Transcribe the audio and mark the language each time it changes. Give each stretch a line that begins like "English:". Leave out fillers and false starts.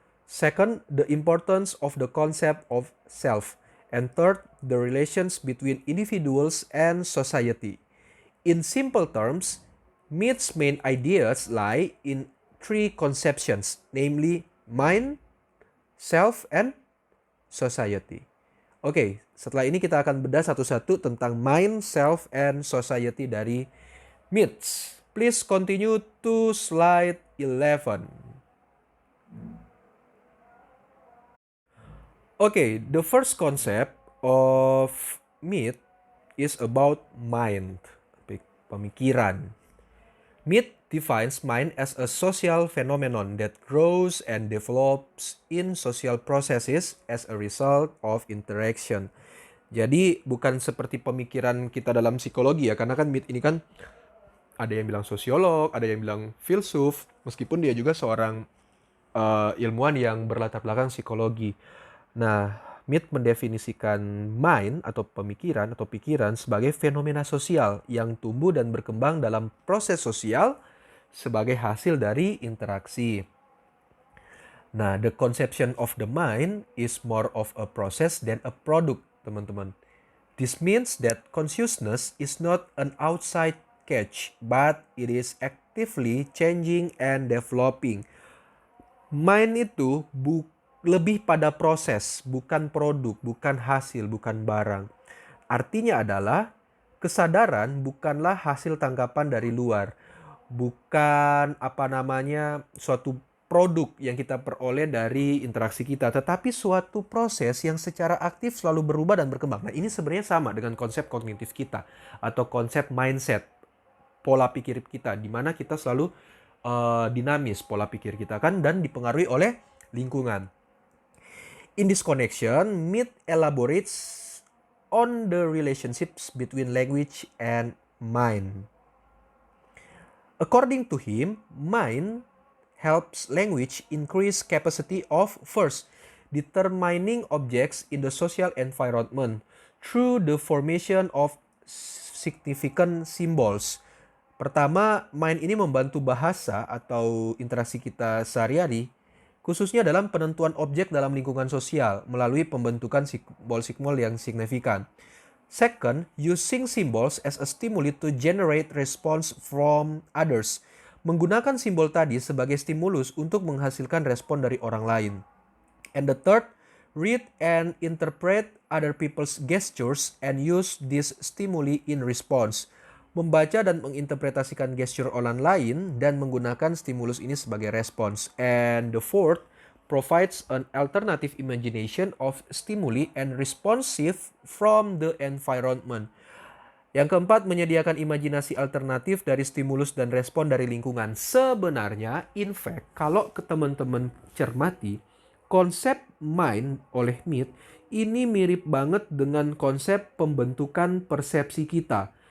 English: Second, the importance of the concept of self. And third, the relations between individuals and society. In simple terms, Mead's main ideas lie in 3 conceptions, namely mind, self, and society.
Indonesian: Oke, setelah ini kita akan bedah satu-satu tentang mind, self, and society dari Mead.
English: Please continue to slide 11. Okay, the first concept of Mead is about mind, pemikiran. Mead defines mind as a social phenomenon that grows and develops in social processes as a result of interaction.
Indonesian: Jadi bukan seperti pemikiran kita dalam psikologi ya, karena kan Mead ini kan ada yang bilang sosiolog, ada yang bilang filsuf, meskipun dia juga seorang ilmuwan yang berlatar belakang psikologi. Nah, Mead mendefinisikan mind atau pemikiran atau pikiran sebagai fenomena sosial yang tumbuh dan berkembang dalam proses sosial sebagai hasil dari interaksi.
English: Nah, the conception of the mind is more of a process than a product, teman-teman. This means that consciousness is not an outside catch, but it is actively changing and developing.
Indonesian: Mind itu lebih pada proses, bukan produk, bukan hasil, bukan barang. Artinya adalah kesadaran bukanlah hasil tangkapan dari luar. Bukan suatu produk yang kita peroleh dari interaksi kita, tetapi suatu proses yang secara aktif selalu berubah dan berkembang. Nah, ini sebenarnya sama dengan konsep kognitif kita atau konsep mindset, pola pikir kita, di mana kita selalu dinamis pola pikir kita kan dan dipengaruhi oleh lingkungan.
English: In this connection, Mead elaborates on the relationships between language and mind. According to him, mind helps language increase capacity of first determining objects in the social environment through the formation of significant symbols.
Indonesian: Pertama, mind ini membantu bahasa atau interaksi kita sehari-hari khususnya dalam penentuan objek dalam lingkungan sosial melalui pembentukan simbol-simbol yang signifikan.
English: Second, using symbols as a stimuli to generate response from others.
Indonesian: Menggunakan simbol tadi sebagai stimulus untuk menghasilkan respon dari orang lain.
English: And the third, read and interpret other people's gestures and use this stimuli in response.
Indonesian: Membaca dan menginterpretasikan gesture orang lain dan menggunakan stimulus ini sebagai respons.
English: And the fourth, provides an alternative imagination of stimuli and responsive from the environment.
Indonesian: Yang keempat, menyediakan imajinasi alternatif dari stimulus dan respon dari lingkungan. Sebenarnya, in fact, kalau ke teman-teman cermati, konsep mind oleh Mead ini mirip banget dengan konsep pembentukan persepsi kita.